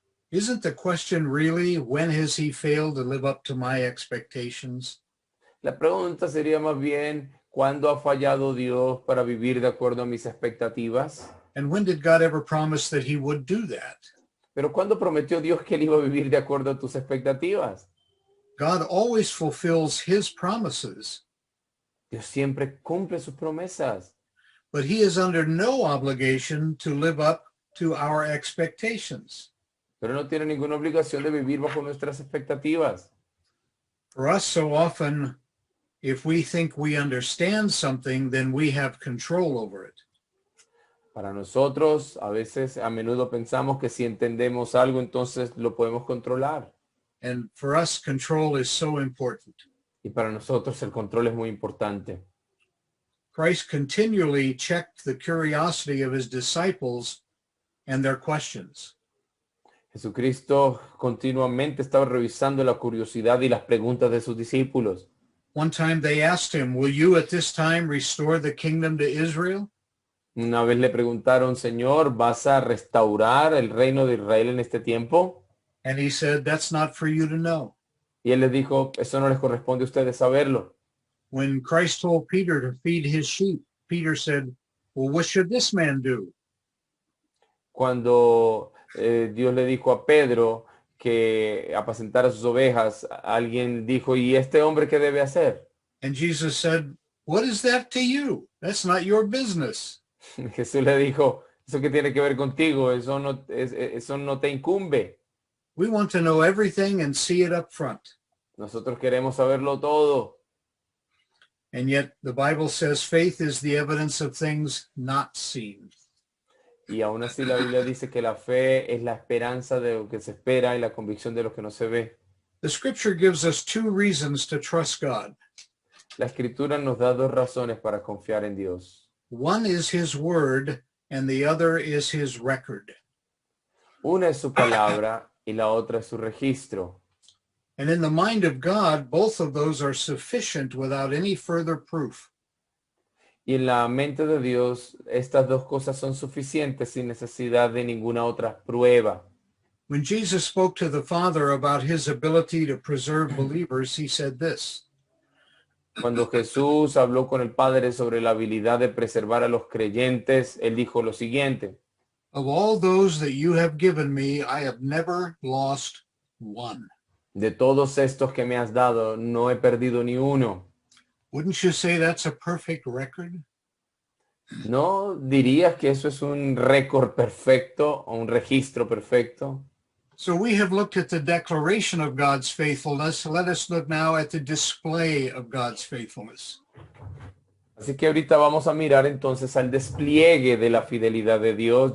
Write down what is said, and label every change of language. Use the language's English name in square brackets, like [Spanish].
[English] Isn't the question really, when has he failed to live up to my expectations? [Spanish] La pregunta sería más bien, ¿cuándo ha fallado Dios para vivir de acuerdo a mis expectativas? [English] And when did God ever promise that he would do that? [Spanish] Pero ¿cuándo prometió Dios que Él iba a vivir de acuerdo a tus expectativas? [English] God always fulfills his promises, [Spanish] Dios siempre cumple sus promesas, [English] but he is under no obligation to live up to our expectations. [Spanish] pero no tiene ninguna obligación de vivir bajo nuestras expectativas. [English] For us, so often, if we think we understand something, then we have control over it. [Spanish] Para nosotros, a menudo pensamos que si entendemos algo, entonces lo podemos controlar. [English] And for us, control is so important. [Spanish] Y para nosotros el control es muy importante. [English] Christ continually checked the curiosity of his disciples and their questions. [Spanish] Jesucristo continuamente estaba revisando la curiosidad y las preguntas de sus discípulos. [English] One time they asked him, will you at this time restore the kingdom to Israel? [Spanish] Una vez le preguntaron, Señor, ¿vas a restaurar el reino de Israel en este tiempo? [English] And he said, that's not for you to know. [Spanish] Y Él les dijo, eso no les corresponde a ustedes saberlo. [English] When Christ told Peter to feed his sheep, Peter said, well, what should this man do? [Spanish] Cuando Dios le dijo a Pedro que apacentara sus ovejas, alguien dijo, ¿y este hombre qué debe hacer? [English] And Jesus said, what is that to you? That's not your business. [Spanish] Jesús le dijo, ¿eso qué tiene que ver contigo? Eso no te incumbe. [English] We want to know everything and see it up front. [Spanish] Nosotros queremos saberlo todo. [English] And yet the Bible says faith is the evidence of things not seen. [Spanish] Y aún así la Biblia dice que la fe es la esperanza de lo que se espera y la convicción de lo que no se ve. [English] The scripture gives us two reasons to trust God. [Spanish] La escritura nos da dos razones para confiar en Dios. [English] One is his word, and the other is his record. [Spanish] Una es su palabra y la otra es su registro. [English] And in the mind of God, both of those are sufficient without any further proof. [Spanish] Y en la mente de Dios, estas dos cosas son suficientes sin necesidad de ninguna otra prueba. [English] When Jesus spoke to the Father about his ability to preserve believers, he said this, [Spanish] Cuando Jesús habló con el Padre sobre la habilidad de preservar a los creyentes, él dijo lo siguiente: [English] "Of all those that you have given me, I have never lost one." [Spanish] de todos estos que me has dado, no he perdido ni uno. [English] Wouldn't you say that's a perfect record? [Spanish] ¿No dirías que eso es un récord perfecto o un registro perfecto? [English] So we have looked at the declaration of God's faithfulness. Let us look now at the display of God's faithfulness. [Spanish] Así que ahorita vamos a mirar entonces al despliegue de la fidelidad de Dios.